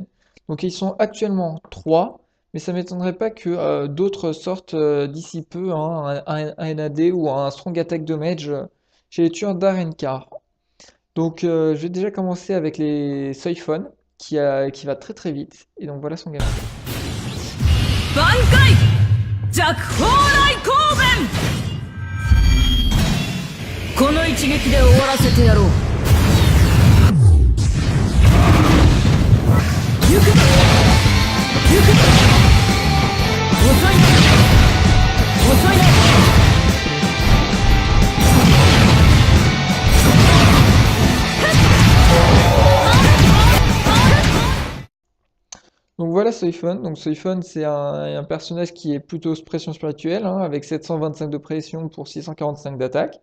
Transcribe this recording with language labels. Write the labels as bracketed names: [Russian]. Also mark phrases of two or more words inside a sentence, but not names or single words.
[French] Donc ils sont actuellement 3, mais ça m'étonnerait pas que d'autres sortent d'ici peu, hein, un NAD ou un [English] Strong Attack Damage [French] chez les tueurs d'Arenka. Donc je vais déjà commencer avec les Soifon qui va très très vite. Et donc voilà son gameplay. [Japanese] 挽回弱砲雷光弁この一撃で終わらせてやろう行く行く遅いね遅いね [French] Donc voilà Soifon. Donc Soifon, c'est un personnage qui est plutôt pression spirituelle, hein, avec 725 de pression pour 645 d'attaque.